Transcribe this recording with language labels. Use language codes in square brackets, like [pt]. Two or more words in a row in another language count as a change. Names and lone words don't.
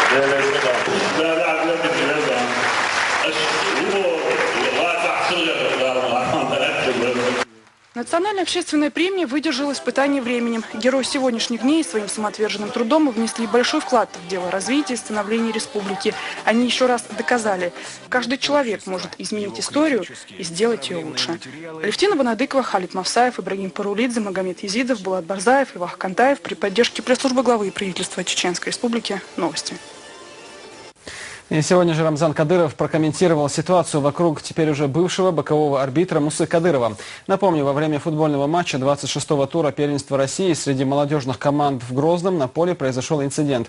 [ru] Национальная общественная премия выдержала испытание временем. Герои сегодняшних дней своим самоотверженным трудом внесли большой вклад в дело развития и становления республики. Они еще раз доказали, каждый человек может изменить историю и сделать ее лучше. Алевтина Банадыкова, Халид Мавсаев, Ибрагим Парулидзе, Магомед Езидов, Булат Барзаев и Вах Кантаев при поддержке пресс-службы главы правительства Чеченской Республики. Новости. И сегодня же Рамзан Кадыров прокомментировал ситуацию вокруг теперь уже бывшего бокового арбитра Мусы Кадырова. Напомню, во время футбольного матча 26-го тура первенства России среди молодежных команд в Грозном на поле произошел инцидент.